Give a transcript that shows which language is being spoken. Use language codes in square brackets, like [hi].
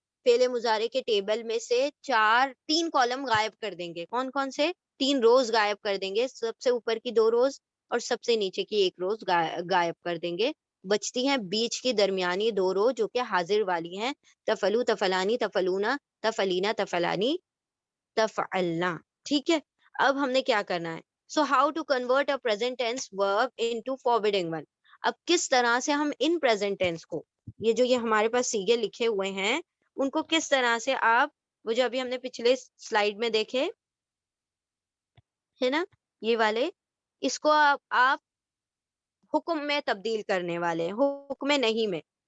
[ur] فعل مضارع کے ٹیبل میں سے 3 کالم غائب کر دیں گے. کون کون سے؟ 3 روز غائب کر دیں گے. سب سے اوپر کی 2 روز اور سب سے نیچے کی 1 روز غائب کر دیں گے. بچتی ہیں بیچ کی درمیانی 2 رو جو کہ حاضر والی ہیں. [ar] تفعلوا تفعلانی تفعلونا تفعلینا تفعلانی تفعلنا. [ur] ٹھیک ہے, اب ہم نے کیا کرنا ہے؟ [en] So how to convert a present tense verb into forwarding one. [ur] اب کس طرح سے ہم ان present tense کو, یہ جو یہ ہمارے پاس سیگے لکھے ہوئے ہیں, ان کو کس طرح سے آپ وہ جو ابھی ہم نے پچھلے سلائیڈ میں دیکھے ہے نا، یہ والے، اس کو آپ حکم میں تبدیل کرنے والے ہیں، حکم نہیں میں.